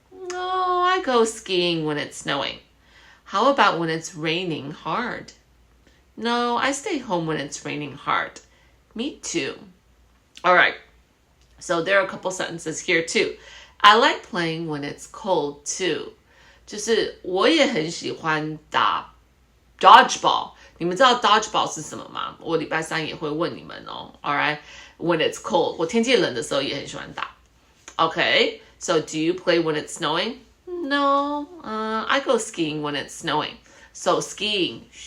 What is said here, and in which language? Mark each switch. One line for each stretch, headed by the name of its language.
English: No, I go skiing when it's snowing. How about when it's raining hard? No, I stay home when it's raining hard. Me too. All right. So there are a couple sentences here too. I like playing when it's cold too.
Chinese: 就是我也很喜欢打 dodgeball. 你们知道 dodgeball 是什么吗？我礼拜三也会问你们哦。
English: Alright, when it's cold.
Chinese: 我天气冷的时候也很喜欢打。
English: Okay, so do you play when it's snowing? No, I go skiing when it's snowing. So skiing.